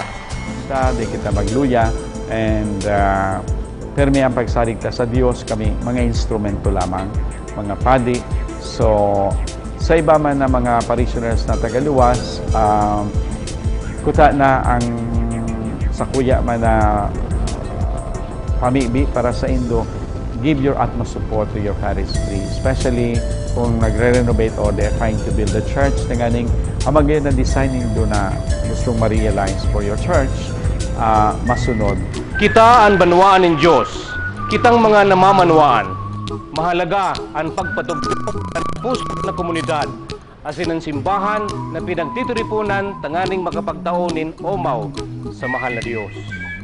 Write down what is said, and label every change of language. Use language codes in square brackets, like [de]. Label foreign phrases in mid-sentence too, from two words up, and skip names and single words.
[bik] Di kita magluya and permi ang pagsaligta sa Diyos, kami mga instrumento lamang, mga padi. So, sa iba man na mga parishioners na tagaluwas, kuta na ang sakuya man na pamibi para sa Indo, [en] give your utmost support to your parish priest, especially [bik] kung nagre-renovate [en] or they're trying to build a church [bik] na ganing amagay na designing do na gustong ma-realize [en] for your church, [bik] masunod. Kita ang banwaan ng Diyos, kitang mga namamanwaan. Mahalaga ang pagpatugtog ng puso na komunidad asin ang simbahan na pinagtitiripunan tanganing makapagtaonin omaw sa mahal na Diyos.